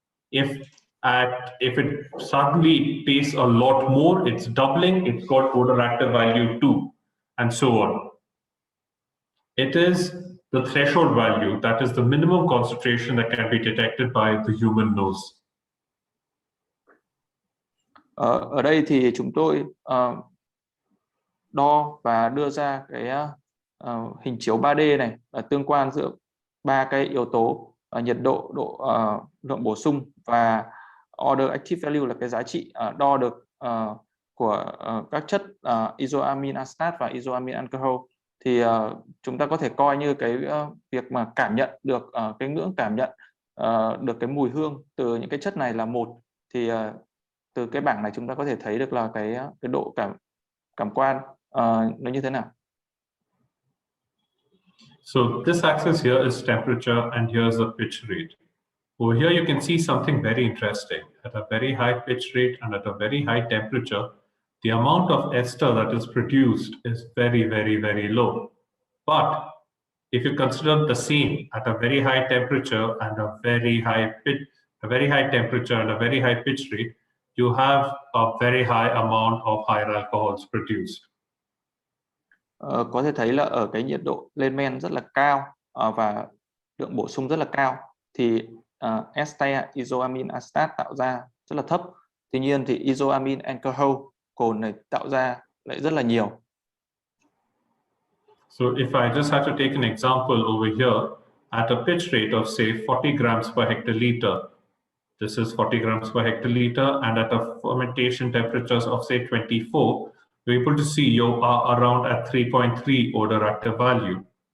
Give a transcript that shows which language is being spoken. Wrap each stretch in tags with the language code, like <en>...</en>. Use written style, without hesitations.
<en>If it suddenly tastes a lot more, it's doubling, it's got odor active value 2, and so on. It is the threshold value, that is the minimum concentration that can be detected by the human nose.</en> <vi>Ở đây thì chúng tôi đo và đưa ra cái hình chiếu 3D này, tương quan giữa ba cái yếu tố nhiệt độ, lượng bổ sung và odor active value là cái giá trị đo được của các chất isoamine acetate và isoamine alcohol. Thì chúng ta có thể coi như cái việc mà cảm nhận được cái ngưỡng cảm nhận được cái mùi hương từ những cái chất này là 1. Thì từ cái bảng này chúng ta có thể thấy được là cái độ cảm quan nó như thế nào.</vi> <en>So this axis here is temperature and here's the pitch rate. Over here you can see something very interesting. At a very high pitch rate and at a very high temperature, the amount of ester that is produced is very, very, very low. But if you consider the same at a very high temperature and a very high temperature and a very high pitch rate, you have a very high amount of higher alcohols produced.</en> <vi>Có thể thấy là ở cái nhiệt độ lên men rất là cao và lượng bổ sung rất là cao thì ester isoamine acetate tạo ra rất là thấp. Tuy nhiên thì isoamine alcohol cồn này tạo ra lại rất là nhiều.</vi> <en>So if I just have to take an example over here, at a pitch rate of say 40 grams per hectoliter, this is 40 grams per hectoliter, and at a fermentation temperatures of say 24, you're able to see you are around at 3.3 odor active value.</en>